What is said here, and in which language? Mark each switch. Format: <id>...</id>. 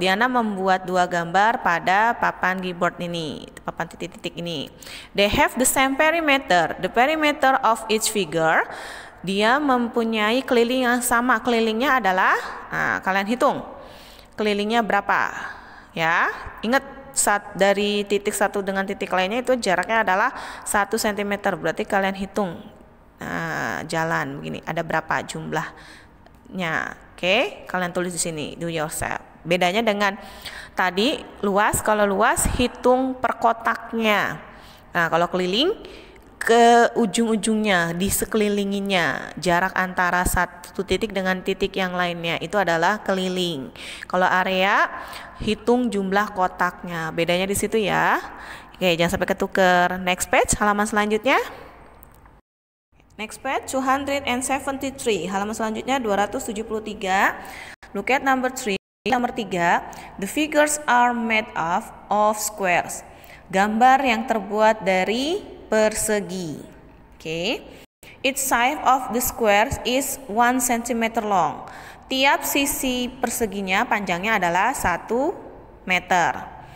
<id>Diana membuat 2 gambar pada papan keyboard ini, papan titik-titik ini.</id> <en>They have the same perimeter. The perimeter of each figure.</en> <id>Dia mempunyai keliling yang sama. Kelilingnya adalah, nah, kalian hitung. Kelilingnya berapa? Ya, ingat dari titik satu dengan titik lainnya itu jaraknya adalah 1 cm. Berarti kalian hitung. Nah, jalan begini ada berapa jumlahnya. Oke, kalian tulis di sini,</id> <en>do yourself.</en> <id>Bedanya dengan tadi luas, kalau luas hitung per kotaknya. Nah, kalau keliling ke ujung-ujungnya, di sekelilinginya, jarak antara satu titik dengan titik yang lainnya itu adalah keliling. Kalau area hitung jumlah kotaknya. Bedanya di situ ya. Oke, jangan sampai ketuker.</id> <en>Next page,</en> <id>halaman selanjutnya.</id> <en>Next page 273,</en> <id>halaman selanjutnya 273.</id> <en>Look at number 3.</en> <id>Nomor 3,</id> <en>the figures are made of squares.</en> <id>Gambar yang terbuat dari persegi. Oke.</id> <en>Each side of the square is 1 cm long.</en> <id>Tiap sisi perseginya panjangnya adalah 1 cm.</id>